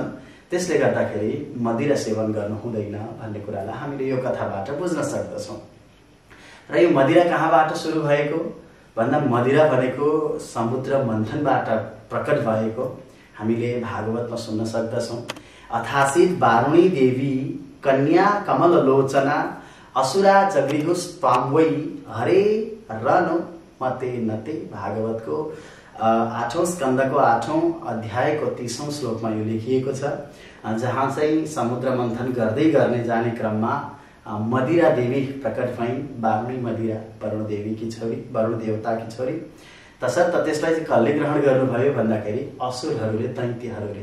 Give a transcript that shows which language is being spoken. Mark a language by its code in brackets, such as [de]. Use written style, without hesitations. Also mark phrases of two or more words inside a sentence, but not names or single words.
[ne] त्यसले गर्दाखेरि मदिरा सेवन गर्नु हुँदैन भन्ने कुरालाई हामीले यो कथाबाट बुझ्न सक्दछौँ। र यो मदिरा कहाँबाट सुरु भएको भन्दा मदिरा भनेको समुद्र मन्थनबाट प्रकट भएको हामीले भागवतमा सुन्न सक्दछौँ। [sa] अथासीत वारुणी देवी कन्या कमल लोचना असुरा जगृहुस पाम्वै हरे रनु मते नते। [ne] भागवतको 8औं स्कन्धको 8औं अध्यायको 30औं श्लोकमा यो लेखिएको छ, जहाँ चाहिँ समुद्र मन्थन गर्दै गर्ने जाने क्रममा मदिरा देवी प्रकट भइन्। वारुणी मदिरा, वरुण देवीकी छोरी, वरुण देवताकी छोरी। तसर्थ त्यसलाई चाहिँ कसले ग्रहण गर्नुभयो भन्दाखेरि असुरहरूले, दैत्यहरूले।